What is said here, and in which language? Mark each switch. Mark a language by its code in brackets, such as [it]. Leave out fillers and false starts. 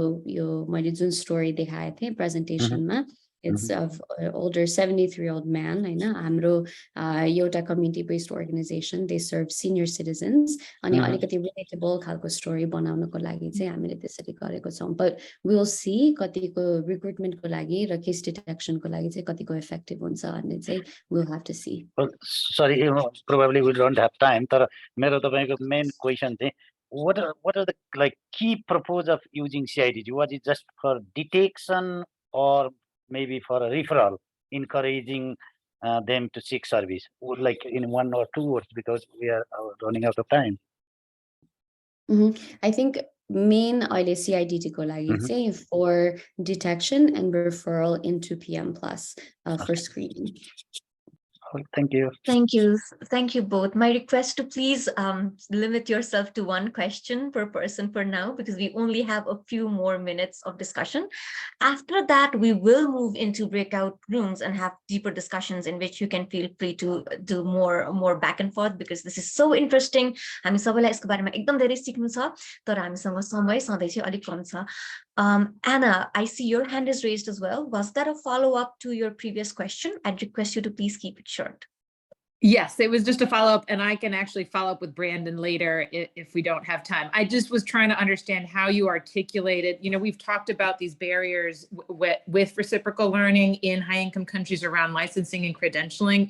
[ne] यो मैले जुन स्टोरी देखाएको थिए प्रेजेन्टेसनमा [en] it's of older 73-year-old man [ne] हैन हाम्रो एउटा community based organization [en] they serve senior citizens [ne] अनि अलिकति relatable खालको स्टोरी बनाउनको लागि चाहिँ हामीले त्यसरी गरेको छौं but we will see कतिको रिक्रुटमेन्ट को लागि र केस डिटेक्सन को लागि चाहिँ कतिको इफेक्टिभ हुन्छ भन्ने चाहिँ [en] we'll have to see sorry probably we don't have time [ne] तर मेरो तपाईको मेन क्वेशन चाहिँ [en] what are the like key purpose of using CIDT was it just for detection or maybe for a referral encouraging them to seek service like in one or two words because we are running out of time I think main [ne] अहिले CIDT को लागि चाहिँ [en] for detection and referral into PM Plus for screening. Thank you. Thank you. Thank you both. My request to please limit yourself to one question per person for now, because we only have a few more minutes of discussion. After that, we will move into breakout rooms and have deeper discussions in which you can feel free to do more back and forth, because this is so interesting. [ne] हामी सबैलाई यसको बारेमा एकदम धेरै सिक्नु छ, तर हामीसँग समय सधैँ चाहिँ अलिक कम छ. [en] Anna, I see your hand is raised as well. Was that a follow-up to your previous question? I'd request you to please keep it short. Yes, it was just a follow-up, and I can actually follow up with Brandon later if we don't have time. I just was trying to understand how you articulated, we've talked about these barriers with reciprocal learning in high-income countries around licensing and credentialing.